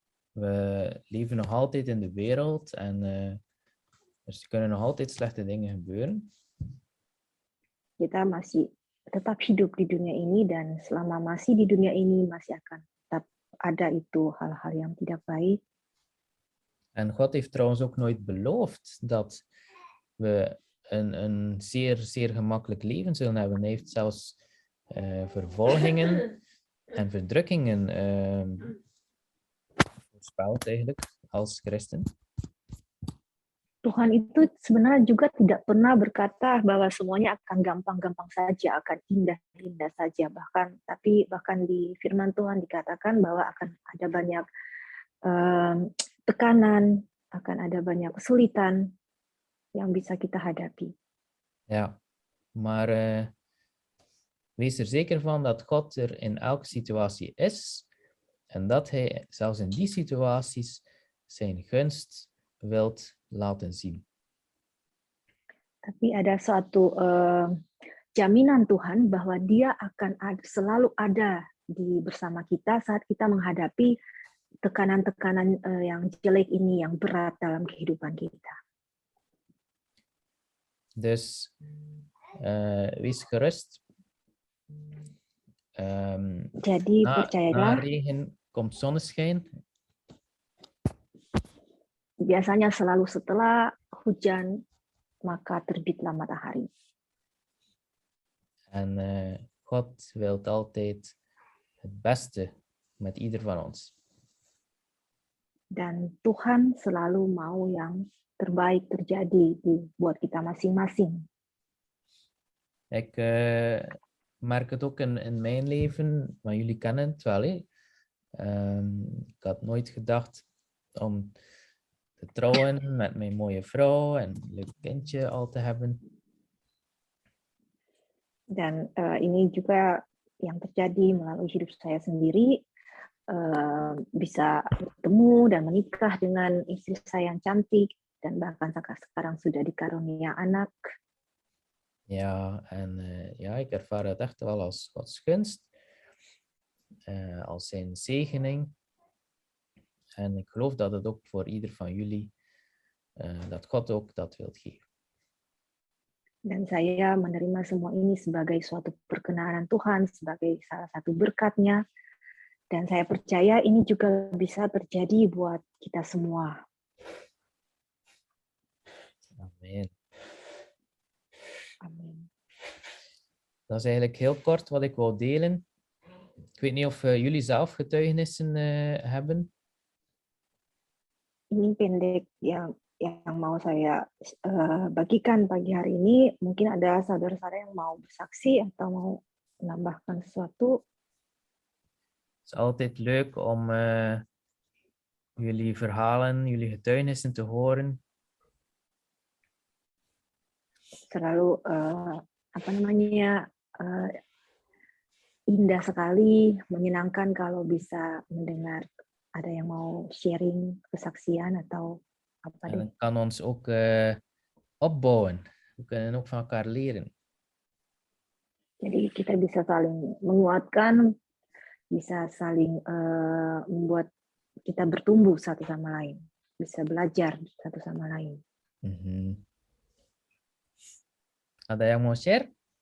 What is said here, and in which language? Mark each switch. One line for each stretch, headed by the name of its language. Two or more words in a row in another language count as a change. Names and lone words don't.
Dutch: We leven nog altijd in de wereld en dus er kunnen nog altijd slechte dingen gebeuren.
Indonesian: Kita masih tetap hidup di dunia ini, dan selama masih di dunia ini masih akan tetap ada itu hal-hal yang tidak baik.
Dutch: En God heeft trouwens ook nooit beloofd dat we een zeer, zeer gemakkelijk leven zullen hebben. Hij heeft zelfs vervolgingen en verdrukkingen voorspeld eigenlijk als christen.
Indonesian: Tuhan itu sebenarnya juga tidak pernah berkata bahwa semuanya akan gampang-gampang saja, akan indah-indah saja. Bahkan di firman Tuhan dikatakan bahwa akan ada banyak tekanan, akan ada banyak kesulitan yang bisa kita hadapi.
Dutch: Ja, maar wees er zeker van dat God er in elke situatie is en dat hij zelfs in die situaties zijn gunst wilt laten zien.
Indonesian: Tapi ada suatu jaminan Tuhan bahwa Dia akan selalu ada bersama kita saat kita menghadapi tekanan-tekanan yang jelek ini, yang berat dalam kehidupan kita.
Dutch: Dus wees gerust.
Indonesian: Jadi percayalah.
Dutch: Na regen komt zonneschijn.
Indonesian: Biasanya selalu setelah hujan, maka terbitlah matahari.
Dutch: En God wil altijd het beste met ieder van ons.
Indonesian: Dan Tuhan selalu mau yang terbaik terjadi buat kita masing-masing.
Dutch: Ik merk het ook in mijn leven, maar jullie kennen het wel. Ik had nooit gedacht om te trouwen met mijn mooie vrouw en een leuk kindje al te hebben.
Indonesian: Dan ini juga yang terjadi melalui hidup saya sendiri, bisa bertemu dan menikah dengan istri saya yang cantik, dan bahkan sekarang sudah dikarunia anak.
Dutch: Ja, en ja, ik ervaar het echt wel als Gods gunst, als zijn zegening. En ik geloof dat het ook voor ieder van jullie, dat God ook dat wilt geven.
Indonesian: Dan saya menerima semua ini sebagai suatu perkenanan Tuhan, sebagai salah satu berkat-Nya. Dan saya percaya ini juga bisa terjadi buat kita semua.
Dutch: Amen.
Indonesian: Amin.
Dutch: Dat is eigenlijk heel kort wat ik wou delen. Ik weet niet of jullie zelf getuigenissen hebben.
Indonesian: Ini pendek yang mau saya bagikan pagi hari ini. Mungkin ada saudara-saudara yang mau bersaksi atau mau menambahkan sesuatu.
Dutch: Het is altijd leuk om jullie verhalen, jullie getuigenissen te horen.
Indonesian: Selalu indah sekali, menyenangkan kalau bisa mendengar ada yang mau sharing kesaksian atau apa
Dutch: En
Indonesian: deh.
Dutch: het kan ons ook opbouwen. We kunnen ook van elkaar leren.
Indonesian: Jadi kita bisa saling menguatkan, bisa saling membuat kita bertumbuh satu sama lain, bisa belajar satu sama lain. Mm-hmm. Ada yang mau share?